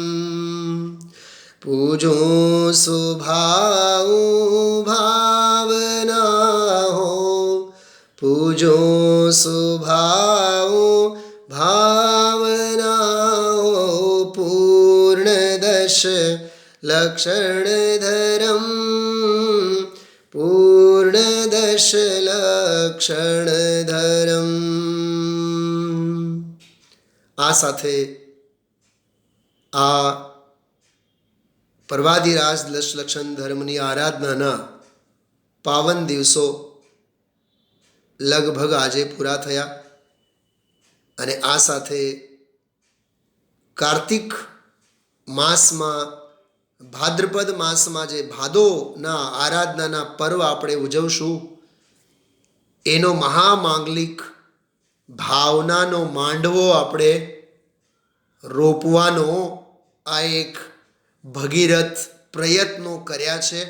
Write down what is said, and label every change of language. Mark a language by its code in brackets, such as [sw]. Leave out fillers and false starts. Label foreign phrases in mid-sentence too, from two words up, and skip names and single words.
[hi] पूजो स्वभाव भावना हो, पूजो स्वभाव भावना हो, पूर्ण दश लक्षण धर्म, पूर्ण दश लक्षण धर्म. [gu] આ સાથે આ પરવાદિરાજ દશલક્ષણ ધર્મની આરાધનાના પાવન દિવસો લગભગ આજે પૂરા થયા અને આ સાથે કાર્તિક માસમાં ભાદ્રપદ માસમાં જે ભાદોના આરાધનાના પર્વ આપણે ઉજવશું એનો મહામાંગલિક ભાવનાનો માંડવો આપણે રોપવાનો આ એક ભગીરથ પ્રયત્નો કર્યા છે.